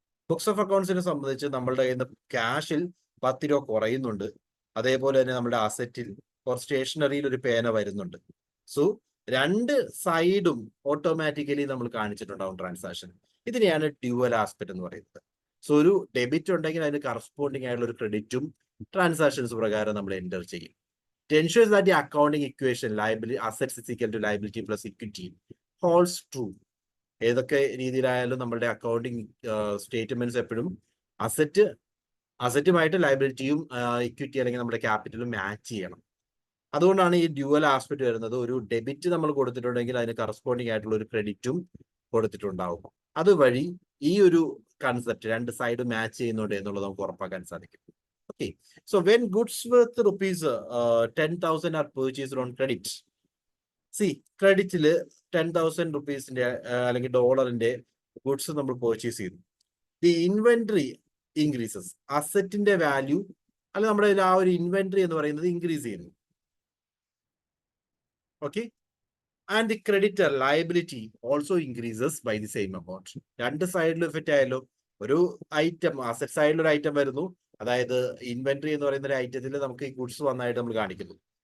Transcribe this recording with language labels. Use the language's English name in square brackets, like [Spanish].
[Malayalam] Books of അക്കൗണ്ട്സിനെ സംബന്ധിച്ച് നമ്മളുടെ കയ്യിൽ നിന്ന് ക്യാഷിൽ 10 രൂപ കുറയുന്നുണ്ട്, അതേപോലെ തന്നെ നമ്മുടെ അസറ്റിൽ ഓർ സ്റ്റേഷനറിയിൽ ഒരു പേന വരുന്നുണ്ട്. സോ രണ്ട് സൈഡും ഓട്ടോമാറ്റിക്കലി നമ്മൾ കാണിച്ചിട്ടുണ്ടാവും ട്രാൻസാക്ഷൻ. ഇതിനെയാണ് ഡ്യുവൽ ആസ്പെക്ട് എന്ന് പറയുന്നത്. സോ ഒരു ഡെബിറ്റ് ഉണ്ടെങ്കിൽ അതിന് കറസ്പോണ്ടിങ് ആയിട്ടുള്ള ഒരു ക്രെഡിറ്റും ട്രാൻസാക്ഷൻസ് പ്രകാരം നമ്മൾ എൻ്റർ ചെയ്യും. [English] To ensure that the accounting equation liability assets is equal to liability plus equity holds true. [Malayalam] ഏതൊക്കെ രീതിയിലായാലും നമ്മളുടെ അക്കൗണ്ടിങ് സ്റ്റേറ്റ്മെന്റ്സ് എപ്പോഴും അസറ്റുമായിട്ട് ലയബിലിറ്റിയും ഇക്വിറ്റി അല്ലെങ്കിൽ നമ്മുടെ ക്യാപിറ്റലും മാച്ച് ചെയ്യണം. അതുകൊണ്ടാണ് ഈ ഡ്യുവൽ ആസ്പെക്ട് വരുന്നത്. ഒരു ഡെബിറ്റ് നമ്മൾ കൊടുത്തിട്ടുണ്ടെങ്കിൽ അതിന് കറസ്പോണ്ടിങ് ആയിട്ടുള്ള ഒരു ക്രെഡിറ്റും കൊടുത്തിട്ടുണ്ടാവും. അതുവഴി ഈ ഒരു കൺസെപ്റ്റ് രണ്ട് സൈഡ് മാച്ച് ചെയ്യുന്നുണ്ട് എന്നുള്ളത് നമുക്ക് ഉറപ്പാക്കാൻ സാധിക്കും. [English] Okay, so when goods worth rupees 10,000 are purchased on credit, see [Malayalam] ക്രെഡിറ്റിൽ 10,000 റുപ്പീസിന്റെ അല്ലെങ്കിൽ ഡോളറിന്റെ ഗുഡ്സ് നമ്മൾ പർച്ചേസ് ചെയ്തു. [English] the inventory increases, [Malayalam] അസറ്റിന്റെ വാല്യൂ അല്ല നമ്മുടെ ആ ഒരു ഇൻവെന്ററി എന്ന് പറയുന്നത് ഇൻക്രീസ് ചെയ്യുന്നു. [English] Okay, and the creditor liability also increases by the same amount. [Malayalam] രണ്ട് സൈഡിലും എഫക്റ്റ് ആയല്ലോ. ഒരു ഐറ്റം അസറ്റ് സൈഡിൽ ഒരു ഐറ്റം വരുന്നു, അതായത് ഇൻവെന്ററി എന്ന് പറയുന്ന ഒരു ഐറ്റത്തിൽ നമുക്ക് ഈ ഗുഡ്സ് വന്നായിട്ട് നമ്മൾ കാണിക്കുന്നു.